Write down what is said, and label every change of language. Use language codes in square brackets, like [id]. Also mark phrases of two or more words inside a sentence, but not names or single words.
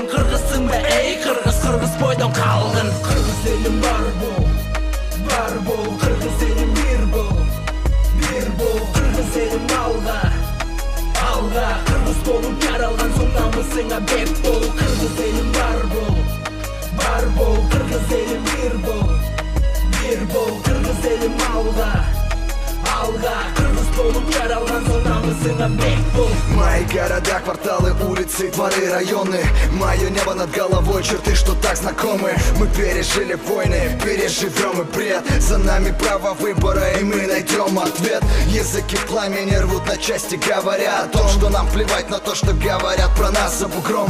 [ky] Кыргызсың бе, эй кыргыз, кыргыз бойдон калгын. Кыргыз элим бар бол, кыргыз элим бир бол, кыргыз элим алга, кыргыз болуп жаралган соң намысыңа бек бол. Кыргыз элим бар бол, кыргыз элим бир бол, кыргыз элим алга, кыргыз болуп жаралган соң намысыңа бек бол. [ru] Мои города, кварталы, улицы, дворы, районы. Мое небо над головой, черты, что так знакомы. Мы пережили войны, переживем и бред. За нами право выбора, и мы найдем ответ. Языки пламени рвут на части, говоря о том, что нам плевать на то, что говорят про нас за бугром.